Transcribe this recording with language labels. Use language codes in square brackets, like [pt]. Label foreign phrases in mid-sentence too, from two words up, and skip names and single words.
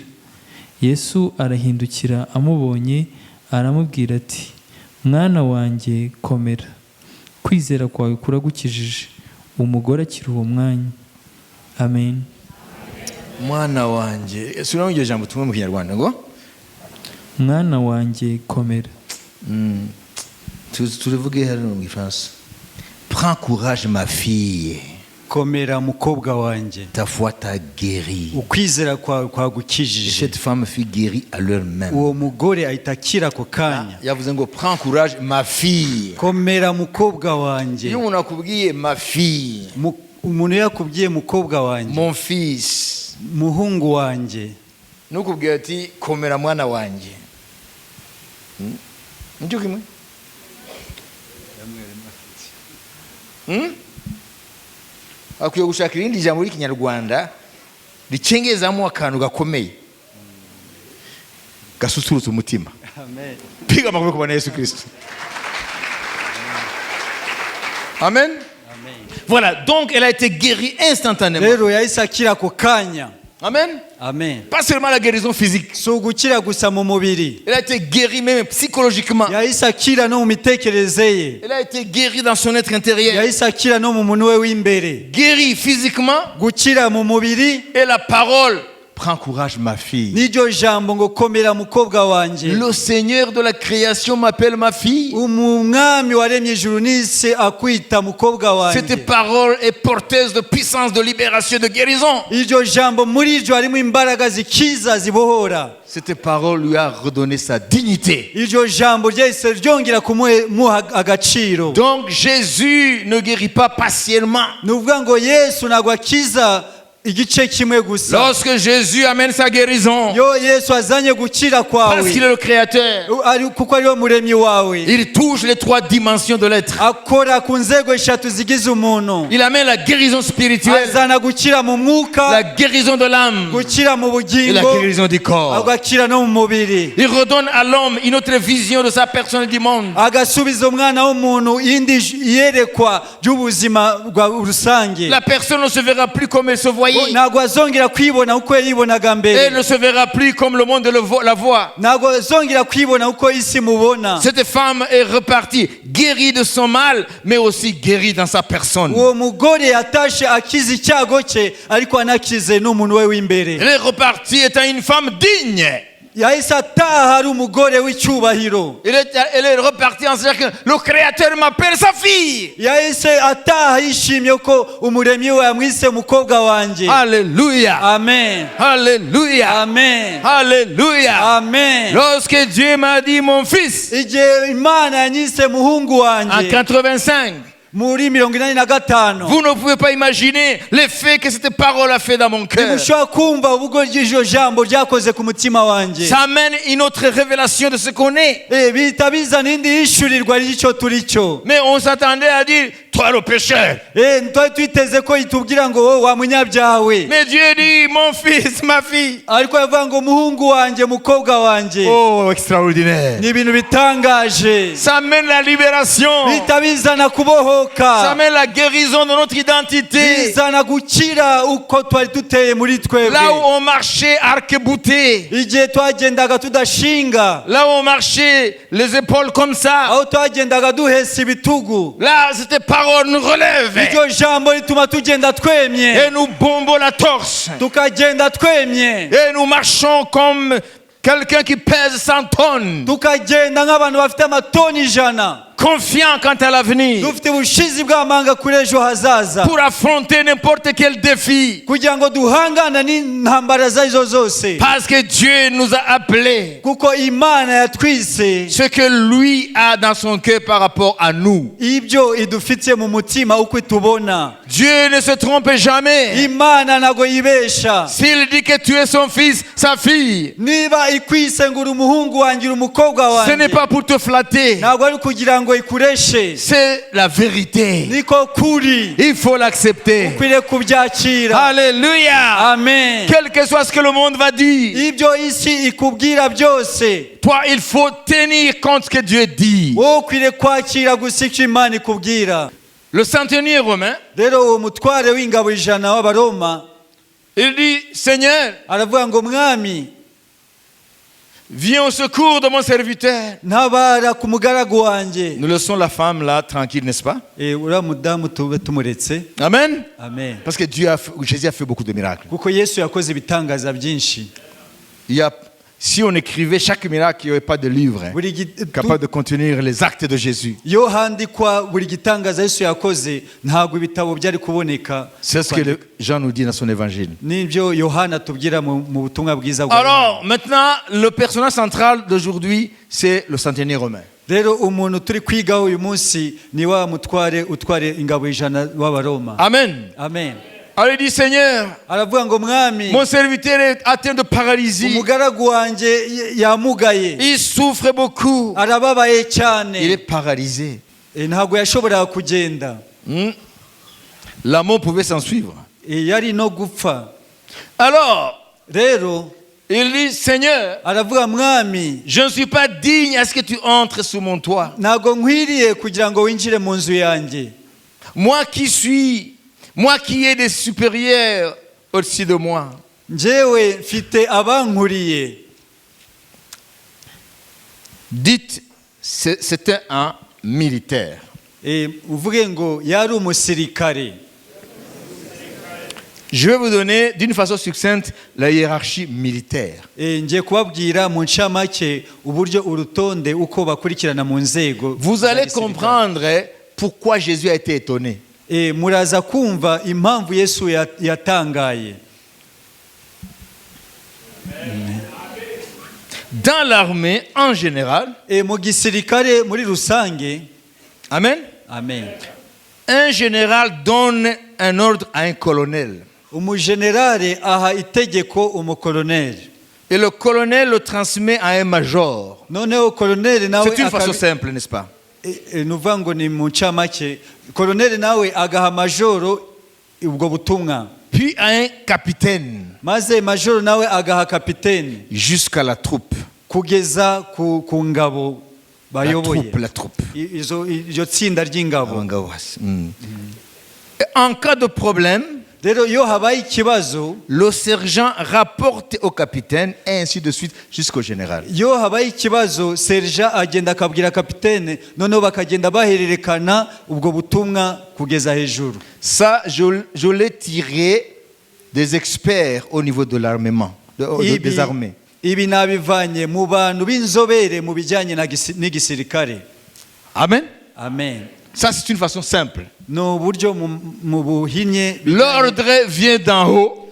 [rw] Yesu arahindukira amubonye aramubwira ati, mwana wanjye komera, kwizera kwawe kuragukijije. Umugore akira uwo mwanya. Amen. Mwana wanjye, suramo iryo jambo tumwe mu Kinyarwanda ngo mwana wanjye komera. Turivuge hano mu Gifaransa. [fr] Prends courage ma fille. [rw] Komera mukobwa wanjye, [fr] Ta foi t'a guéri. [rw] ukwizera kwawe kwagukijije. [fr] Cette femme fut guérie à l'heure même. [rw] Uwo mugore ahita akira ako kanya. Yavuze ngo [fr] prends courage ma fille. [rw] Komera mukobwa wanjye. Iyo umuntu akubwiye [fr] ma fille, [rw] Umuntu yakubwiye mukobwa wanjye, [fr] mon fils, [rw] muhungu wanjye, nukubwira ati komera mwana wanjye. Nicyo kimwe? Akwiye gushaka irindi jambo ry'Ikinyarwanda ricengezamo akantu gakomeye gasusurutsa umutima. Amen. [sw] Piga makofi kwa Yesu Kristo. Amen. [fr] Voilà, donc elle a été guérie instantanément. [rw] Rero yahise akira ako kanya. Amen. Amen. [fr] Pas seulement la guérison physique. [rw] Si ugukira gusa mu mubiri, [fr] Elle a été guérie même psychologiquement. [rw] yahise akira no mu mitekerereze ye, [fr] Elle a été guérie dans son être intérieur. [rw] yahise akira no mu muntu we w'imbere. [fr] Guérie physiquement. [rw] Gukira mu mubiri, [fr] Et la parole. Prends courage ma fille. [rw] n'iryo jambo ngo komera mukobwa wanjye. [fr] Le Seigneur de la création m'appelle ma fille. [rw] Umwami waremye ijuru n'isi akwita mukobwa wanjye. [fr] Cette parole est porteuse de puissance, de libération, de guérison. [rw] Iryo jambo muri iryo harimo imbaraga zikiza zibohora. [fr] Cette parole lui a redonné sa dignité. [rw] Iryo jambo ryahise ryongera kumuha agaciro. [fr] Donc Jésus ne guérit pas partiellement. [rw] Ni ukuvuga ngo Yesu ntabwo akiza igice kimwe gusa. [fr] Lorsque Jésus amène sa guérison, [rw] Yo Yesu azanye gukira [fr] parce qu'il [rw] kwawe, [fr] est le Créateur, [rw] kuko ariwe muremyi wawe, [fr] il touche les 3 dimensions de l'être. [rw] akora ku nzego 3 zigize umuntu. [fr] Il amène la guérison spirituelle, [rw] Azana gukira mu [fr] la [rw] mwuka, [fr] guérison de l'âme [rw] gukira mu [fr] et la [rw] bugingo, [fr] guérison du corps. [rw] agakira no mu mubiri. [fr] Il redonne à l'homme une autre vision de sa personne et du monde. [rw] Agasubiza umwana w'umuntu indi yerekwa ry'ubuzima bwa rusange. [fr] La personne ne se verra plus comme elle se voyait. [rw] Ntabwo azongera kwibona uko yibonaga [fr] Elle [rw] mbere. [fr] ne se verra plus comme le monde la voit. [rw] Ntabwo azongera kwibona uko isi mubona. [fr] Cette femme est repartie, guérie de son mal, mais aussi guérie dans sa personne. [rw] Uwo mugore yatashe akize icyago cye, ariko anakize n'umuntu we w'imbere. [fr] Elle est repartie étant une femme digne. [rw] Yahise ataha ari umugore w'icyubahiro. [fr] Elle est repartie en se disant que le Créateur m'appelle sa fille. [rw] Yahise ataha yishimye ko umuremyi we yamwise mukobwa wanjye. Alléluia. Amen. Alléluia. Amen. Alléluia. Amen. [fr] Lorsque Dieu m'a dit mon fils, [rw] Igihe Imana yanyise muhungu [fr] en [rw] wanjye [fr] 85, [rw] muri 85. [fr] Vous ne pouvez pas imaginer l'effet que cette parole a fait dans mon cœur. [rw] ntimushobora kumva ubwo iryo jambo ryakoze ku mutima wanjye. [fr] Ça amène une autre révélation de ce qu'on est. [rw] bihita bizana indi yishyurirwa ry'icyo turi cyo. [fr] Mais on s'attendait à dire, toi le pécheur. [rw] twari twiteze ko itubwira ngo wowe wa munyabyaha we. [fr] Mais Dieu dit, mon fils, ma fille. [rw] ariko yavuga ngo muhungu wanjye mukobwa wanjye. [fr] Oh, extraordinaire. [rw] ni ibintu bitangaje. [fr] Ça amène la libération. [rw] bihita bizana kubohoka. [fr] Ça amène la guérison de notre identité. [rw] bizana gukira uko twari duteye muri twebwe. [fr] Là où on marchait arc-bouté. [rw] igihe twagendaga tudashinga. [fr] Là où on marchait les épaules comme ça. [rw] aho twagendaga duhesa ibitugu. [fr] Là, cette parole nous relève. [rw] iryo jambo rituma tugenda twemye. [fr] Et nous bombons la torse. [rw] tukagenda twemye. [fr] Et nous marchons comme quelqu'un qui pèse 100 tonnes. [rw] tukagenda nk'abantu bafite amatoni 100. [fr] Confiant quant à l'avenir. [rw] dufite ubushizi bw'amanga kuri ejo hazaza. [fr] Pour affronter n'importe quel défi. [rw] kugira ngo duhangane n'intambara izo arizo zose. [fr] Parce que Dieu nous a appelés. [rw] kuko imana yatwise. [fr] Ce que lui a dans son cœur par rapport à nous. [rw] ibyo idufitiye mu mutima uko itubona. [fr] Dieu ne se trompe jamais. [rw] imana ntago yibesha. [fr] S'il dit que tu es son fils, sa fille, [rw] niba ikwise ngo uri umuhungu wanjye uri umukobwa [fr] ce n'est [rw] wanjye. [fr] pas pour te flatter. [rw] ntabwo ari kugira ngo ikureshe. [fr] C'est la vérité. [rw] niko kuri. [fr] Il faut l'accepter. [rw] ukwiriye kubyakira. [fr] Alléluia. [rw] amen. [fr] Quel que soit ce que le monde va dire, [rw] ibyo isi ikubwira byose. [fr] toi, il faut tenir compte ce que Dieu dit. [rw] wowe ukwiriye kwakira gusa icyo imana ikubwira. [fr] Le centenier romain, [rw] rero uwo mutware w'ingabo 100 w'abaroma [fr] il dit, Seigneur, [rw] aravuga ngo mwami [fr] viens au secours de mon serviteur. [rw] ntabara ku mugaragu wanjye. [fr] Nous laissons la femme là tranquille, n'est-ce pas? [rw] uriya mudamu tube tumuretse. Amen. amen. [fr] Parce que Jésus a fait beaucoup de miracles. [rw] kuko yesu yakoze ibitangaza byinshi. [fr] Si on écrivait chaque miracle, il n'y aurait pas de livre capable de contenir les actes de Jésus. [rw] iyo handikwa buri gitangaza yesu yakoze ntabwo ibitabo byari kuboneka. [fr] C'est ce que Jean nous dit dans son évangile. [rw] nibyo yohana tubwira mu butumwa bwiza bwa. [fr] Alors, maintenant, le personnage central d'aujourd'hui, c'est le centenier romain. [rw] rero umuntu turi kwigaho uyu munsi ni wa mutware utware ingabo 100 w'abaroma. Amen. amen. [fr] Alors il dit, Seigneur, [rw] aravuga ngo mwami [fr] mon serviteur est atteint de paralysie. [rw] umugaragu wanjye yamugaye. [fr] Il souffre beaucoup. [rw] arababaye [fr] Il est [rw] cyane. [fr] paralysé. [rw] ntabwo yashoboraga kugenda. [fr] La mort pouvait s'en suivre. [rw] yari no gupfa. [fr] Alors, [rw] rero [fr] il dit, Seigneur, [rw] aravuga mwami [fr] je ne suis pas digne à ce que tu entres sous mon toit. [rw] ntabwo nkwiriye kugira ngo winjire mu nzu yanjye. [fr] Moi qui ai des supérieurs au-dessus de moi. [rw] njyewe mfite abankuriye. [fr] Dites, c'était un militaire. [rw] uvuge ngo yari umusirikare. [fr] Je vais vous donner d'une façon succincte la hiérarchie militaire. [rw] ngiye kubabwira mu ncamake uburyo urutonde uko bakurikirana mu nzego. [fr] Vous allez comprendre pourquoi Jésus a été étonné. [rw] muraza kumva impamvu yesu yatangaye. [fr] Dans l'armée en général, [rw] mu gisirikare muri rusange. amen. amen. [fr] Un général donne un ordre à un colonel. [rw] umujenerale aha itegeko umukoloneli. [fr] Et le colonel le transmet à un major. [rw] noneho koloneli nawe [fr] C'est une façon simple, n'est-ce pas? [rw] nuvuga ngo ni mu ncamake koloneli nawe agaha majoro ubwo butumwa. [fr] Puis à un capitaine. [rw] maze majoro nawe agaha kapiteni. [fr] Jusqu'à la troupe. [rw] kugeza ku ngabo bayoboye. [fr] La troupe. [rw] iryo tsinda ry'ingabo. [fr] En cas de problème, [rw] rero iyo habaye ikibazo, [fr] le sergent rapporte au capitaine et ainsi de suite jusqu'au général. [rw] iyo habaye ikibazo serja agenda akabwira kapitene, noneho bakagenda bahererekana ubwo butumwa kugeza hejuru. [fr] Ça, je l'ai tiré des experts au niveau de l'armement, des armées. [rw] ibi nabivanye mu bantu b'inzobere mu bijyanye n'igisirikare. Amen. amen. [fr] Ça, c'est une façon simple. [rw] no buryo mu buhinye. [fr] L'ordre vient d'en haut.